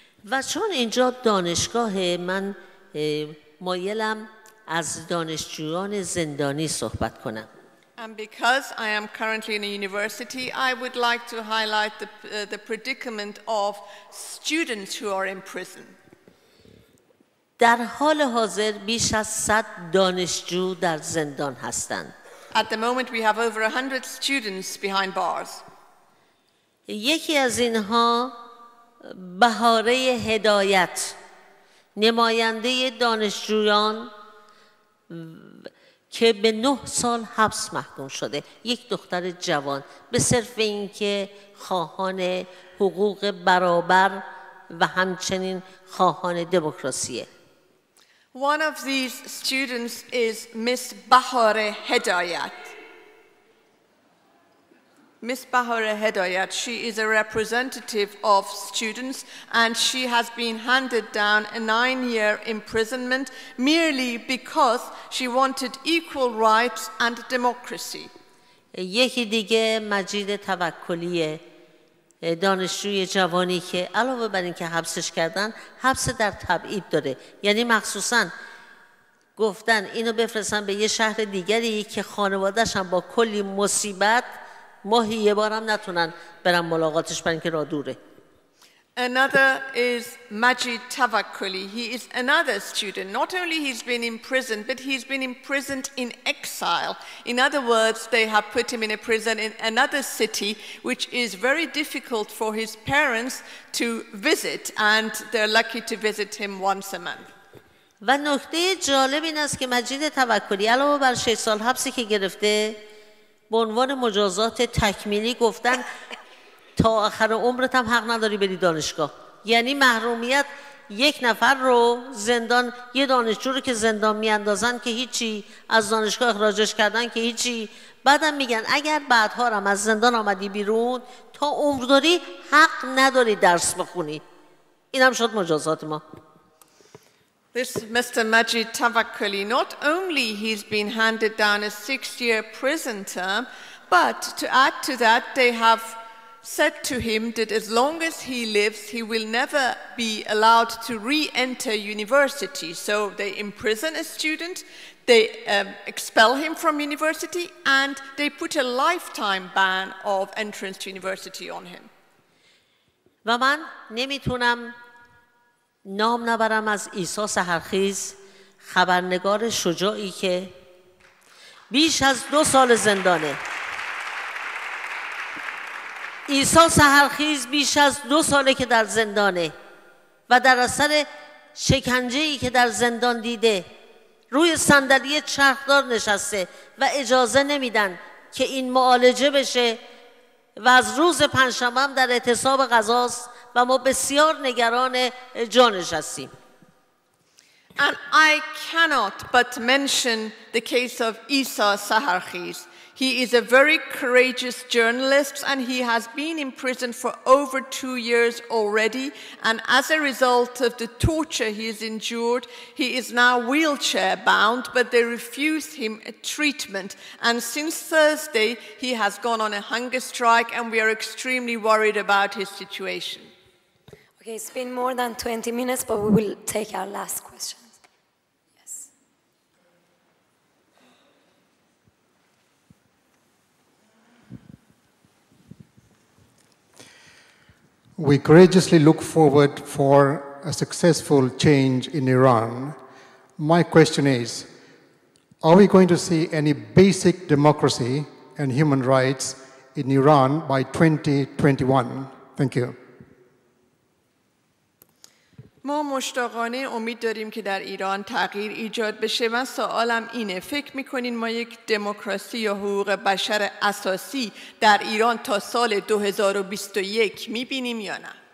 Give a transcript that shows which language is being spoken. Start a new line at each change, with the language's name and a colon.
Persian: و چون اینجا دانشگاه من مایلم از دانشجویان زندانی صحبت کنم.
English: And because I am currently in a university, I would like to highlight the predicament of students who are in prison.
Persian: در حال حاضر بیش از 100 دانشجو در زندان هستند.
English: At the moment we have over 100 students behind bars.
Persian: یکی از اینها بهاره هدایت، نماینده دانشجویان که به 9 سال حبس محکوم شده، یک دختر جوان، به صرف اینکه خواهان حقوق برابر و همچنین خواهان دموکراسیه.
English: One of these students is Miss Bahare Hedayat. Miss Bahare Hedayat, she is a representative of students, and she has been handed down a 9-year imprisonment merely because she wanted equal rights and democracy.
Persian: یکی دیگه مجید توکلیه، دانشجوی جوانی که علاوه بر اینکه حبسش کردن، حبس در تبعید داره، یعنی مخصوصاً گفتن اینو بفرستن به یه شهر دیگری که خانواده‌اش هم با کلی مصیبت ماهی یه بارم نتونن برن ملاقاتش برای اینکه راه دوره.
English: Another is Majid Tawakkuli. He is another student. Not only he's been imprisoned, but he's been imprisoned in exile. In other words, they have put him in a prison in another city, which is very difficult for his parents to visit, and they're lucky to visit him once a month.
Persian: و نکته جالب این است که مجید توکلی علاوه بر 6 سال حبسی که گرفته، به عنوان مجازات تکمیلی گفتن تا آخر عمرت هم حق نداری بری دانشگاه. یعنی محرومیت 1 نفر رو زندان، یه دانشجو رو که زندان میاندازن که هیچی، از دانشگاه اخراجش کردن که هیچی، بعدم میگن اگر بعدها هم از زندان آمدی بیرون تا عمر داری حق نداری درس بخونی. این هم شد مجازات ما.
English: This Mr. Majid Tawakkuli, not only he's been handed down a 6-year prison term, but to add to that, they have said to him that as long as he lives, he will never be allowed to re-enter university. So they imprison a student, they expel him from university, and they put a lifetime ban of entrance to university on him.
Persian: و من نمیتونم نام نبرم از عیسی سحرخیز، خبرنگار شجاعی که بیش از 2 سال زندانه. عیسی سحرخیز بیش از 2 ساله که در زندانه و در اثر شکنجه‌ای که در زندان دیده روی صندلی چرخدار نشسته و اجازه نمیدن که این معالجه بشه و از روز پنجشنبه هم در اعتصاب غذاست و ما بسیار نگران جانش هستیم.
English: And I cannot but mention the case of Isa Saharkhiz. He is a very courageous journalist and he has been in prison for over 2 years already. And as a result of the torture he has endured, he is now wheelchair bound, but they refuse him a treatment. And since Thursday, he has gone on a hunger strike and we are extremely worried about his situation. Okay, it's been more than 20 minutes, but we will take our last question. We courageously look forward for a successful change in Iran. My question is, are we going to see any basic democracy and human rights in Iran by 2021? Thank you.
Persian: ما مشتاقانه امید داریم که در ایران تغییر ایجاد بشه. من سوالم اینه، فکر میکنین ما یک دموکراسی یا حقوق بشر اساسی در ایران تا سال 2021 میبینیم یا نه؟